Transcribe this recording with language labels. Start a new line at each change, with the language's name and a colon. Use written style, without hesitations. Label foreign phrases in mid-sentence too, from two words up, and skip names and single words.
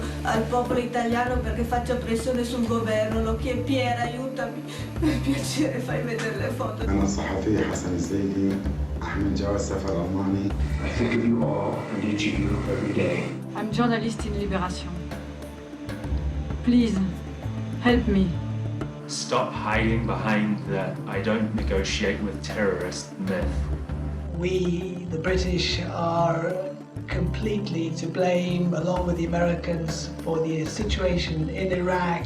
Italian: al popolo italiano perché faccio pressione sul governo. Lo chiedo, Piera, aiutami. Per piacere, fai vedere le foto.
Arabic: أنا الصحفي حسن الزيدي أحمل جواز سفر ألماني.
English: I think of you all and each of you every day. I'm journalist in Libération. Please, help me. Stop hiding behind the "I don't negotiate with terrorists" myth. We, the British, are completely to blame, along with the Americans, for the situation in Iraq.